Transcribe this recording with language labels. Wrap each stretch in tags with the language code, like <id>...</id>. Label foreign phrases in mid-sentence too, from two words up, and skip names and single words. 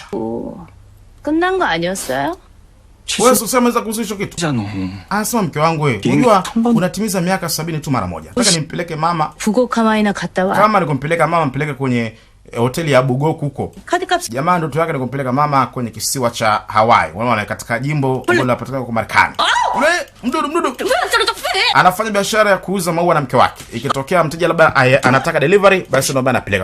<ko>끝난 거 아니었어요?</ko> <sw>Wewe sasa unaweza kuhusisha kitu?</sw> <ko>잖아.</ko> <sw>Anasema mke wangu wewe, unajua unatimiza miaka 70 tu mara moja. Nataka nimpeleke mama.</sw> <ko>부곡하마이나 갔다 와.</ko> <sw>Kama nikumpeleka mama mpeleke kwenye hoteli ya Bugoku huko.</sw> <ko>카드값</ko> <sw>Jamaa ndoto yake ni kumpeleka mama kwenye kisiwa cha Hawaii. Unaona katika jimbo ambalo linapatikana kwa Marekani. Ule mdudu anafanya biashara ya kuuza maua na mke wake. Ikitokea mteja labda anataka delivery, basi ndio anapeleka.</sw>